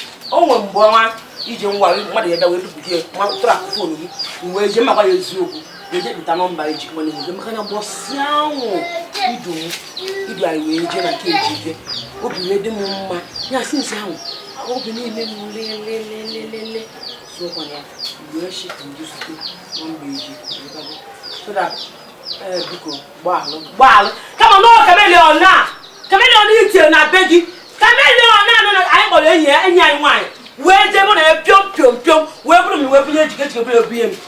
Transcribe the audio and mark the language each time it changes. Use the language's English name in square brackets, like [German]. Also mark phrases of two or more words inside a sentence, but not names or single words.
[Igbo] O nwe mgbe ọnwa ije nwa, mmadụ ya bịa wee bupụ gị, nwa tụrụ akụ foonu gị, m wee jee, m gwa ya eziokwu. Ga-eje kpụta nọmba eji kpọọ n'ihu gị, maka na gbọsịa anwụ idu m, idu anyị wee jee na nke eji ije. Obi wee dị m mma. Ya, since ahụ, obi na-eme m le, le, le, le, le, le. So, kwa ya, mgbe e shi ka ndị zute nọmba eji, ịbago. [English] So that, [Igbo] eh, biko, gbaalụ, gbaalụ. Kama na ọ Chameleon a, Chameleon itie na be gị. Chameleon a nọ na, anyị kpọrọ enyi ya, enyi anyị nwaanyị. Wee jee ebe ọ na-eme pịọm, pịọm, pịọm, wee bụrụ m, wee bunye ejike, ejike, bunye, bunye m.